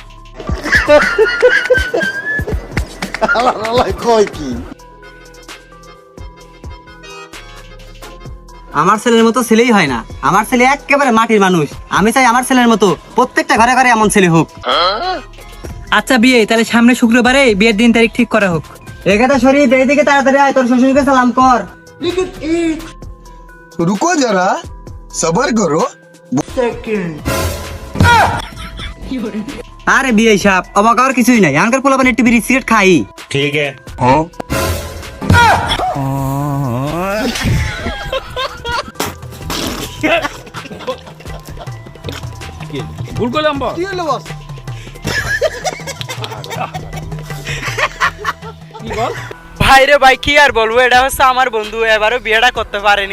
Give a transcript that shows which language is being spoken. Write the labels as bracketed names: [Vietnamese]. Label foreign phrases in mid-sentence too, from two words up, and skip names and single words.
[Bangla] আমার ছেলের মতো ছেলেই হয় না, আমার ছেলে একেবারে মাটির মানুষ। আমি চাই আমার ছেলের মতো প্রত্যেকটা ঘরে ঘরে এমন ছেলে হোক। আচ্ছা বিয়ে, তাহলে সামনে শুক্রবারে বিয়ের দিন তারিখ ঠিক করা হোক। এখানে শরীফ এইদিকে তাড়াতাড়ি আয়, তোর শ্বশুরকে সালাম কর। [Hindi] रुको जरा सबर करो। [Bangla] আরে বিয়ে সাহেব, অবাক হওয়ার কিছুই নাই। এখনকার পোলাপান একটু বিড়ি সিগারেট খাই। [Hindi] ठीक है [Bangla] ভুল করলাম বস। ভাই রে ভাই, কি আর বলবো, এটা হচ্ছে আমার বন্ধু, এবারও বিয়েটা করতে পারেনি।